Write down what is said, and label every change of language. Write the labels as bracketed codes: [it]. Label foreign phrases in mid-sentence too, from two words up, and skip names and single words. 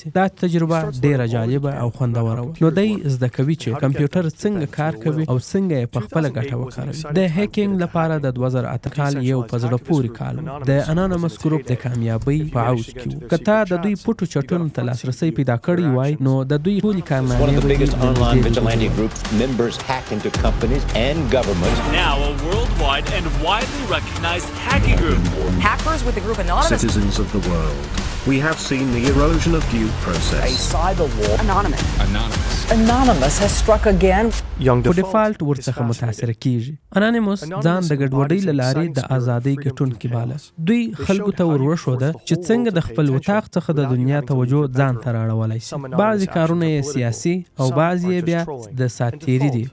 [ps] دا تجربه ډیره جالبه او خوندوره وه. نو دی زده کوي چې کمپیوټر څنګه کار کوي او څنګه یې په خپله ګټه وکاروي. د هیکینګ لپاره د 2008 کال یو په زړه پورې کال و. د انانیمس ګروپ د کامیابۍ په عوج کې و. که تا د دوی پټو چټونو ته لاسرسی پیدا کړی وای نو د دوی ټولې کارنامې [en] One of the biggest online vigilante groups, members hack into companies and governments. Now a worldwide and widely recognized hacking group. Hackers with the group Anonymous. Citizens of the world, we have seen the erosion of due process. A cyber war. Anonymous. Anonymous has struck again. [ps] په ډیفالټ ورڅخه متاثره کیږي. انانیمس ځان د ګډوډۍ له لارې د ازادۍ ګټونکي باله. دوی خلکو ته وروښوده چې څنګه د خپل وطاق څخه د دنیا توجه ځان ته راړولی شي. بعضې کارونه یې سیاسي او بعضې یې بیا د ساتیري دي.